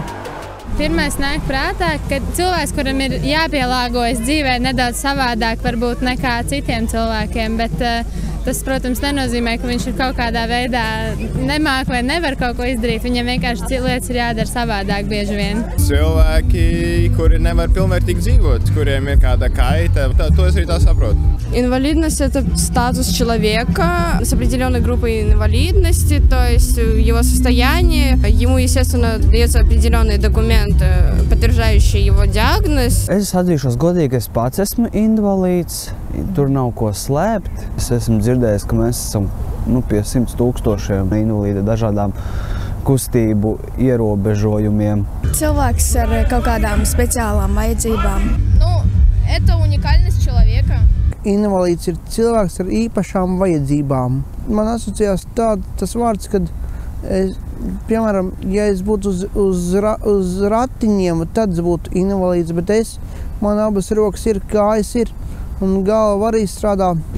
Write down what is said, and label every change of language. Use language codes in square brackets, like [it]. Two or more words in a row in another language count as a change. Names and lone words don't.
[lv] Pirmais nāk prātā, ka cilvēks, kuram ir jāpielāgojas dzīvē nedaudz savādāk varbūt nekā citiem cilvēkiem, bet tas, protams, nenozīmē, ka viņš ir kaut kādā veidā nemāk vai nevar kaut ko izdarīt. Viņam vienkārši lietas ir jādara savādāk bieži vien. Cilvēki, kuri nevar pilnvērtīgi dzīvot, kuriem ir kāda kaita, to es arī tā saprotu. [ru] Инвалидность – это статус человека с определенной группой инвалидности, то есть его состояние. Ему, естественно, дается определенные документы, подтверждающие его диагноз. [lv] Es atzīšos godīgi, es pats esmu invalīds, tur nav ko slēpt. Es esmu dzirdējis, ka mēs esam pie 100 000 invalīdi dažādām kustību ierobežojumiem. Cilvēks ar kaut kādām speciālām vajadzībām. [ru] Это уникальность человека. [lv] Invalīds ir cilvēks ar īpašām vajadzībām. Man asociējās tas vārds, kad, piemēram, ja es būtu uz ratiņiem, tad es būtu invalīds, bet man abas rokas ir, kājas ir, un galva arī strādā.